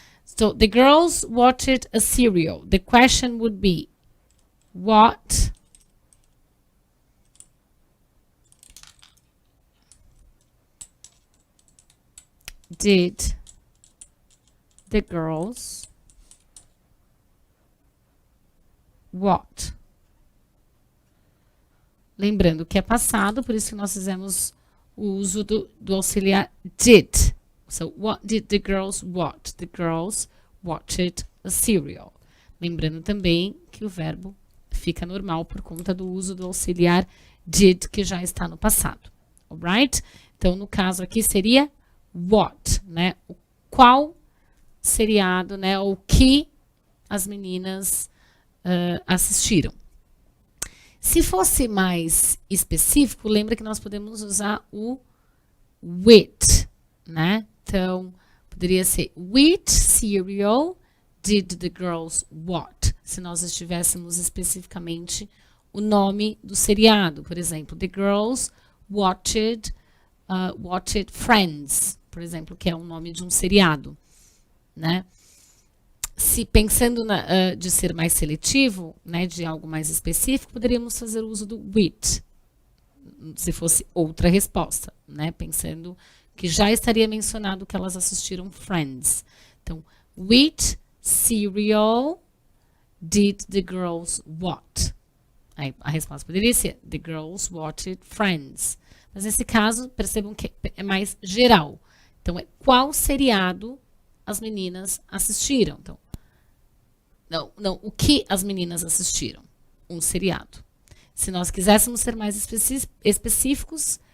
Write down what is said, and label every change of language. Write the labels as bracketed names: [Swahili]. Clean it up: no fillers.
[English] So, the girls watched a serial. The question would be, what did the girls watch? [Portuguese] Lembrando que é passado, por isso que nós fizemos o uso do auxiliar did. [English] So, what did the girls watch? The girls watched a serial. [Portuguese] Lembrando também que o verbo fica normal por conta do uso do auxiliar did, que já está no passado. [English] Alright? [Portuguese] Então, no caso aqui seria what, né? O qual seriado, né? O que as meninas assistiram. Se fosse mais específico, lembra que nós podemos usar o with, né? Então, poderia ser, [English] which serial did the girls watch? [Portuguese] Se nós estivéssemos especificamente o nome do seriado. Por exemplo, [English] the girls watched Friends, [Portuguese] por exemplo, que é o nome de um seriado, né? Se pensando de ser mais seletivo, né, de algo mais específico, poderíamos fazer uso do with, se fosse outra resposta, né? Pensando que já estaria mencionado que elas assistiram Friends. [English] Então, which serial did the girls watch? [Portuguese] Aí a resposta poderia ser, [English] the girls watched Friends. [Portuguese] Mas nesse caso, percebam que é mais geral. Então, é qual seriado as meninas assistiram? Então, não, o que as meninas assistiram? Um seriado. Se nós quiséssemos ser mais específicos,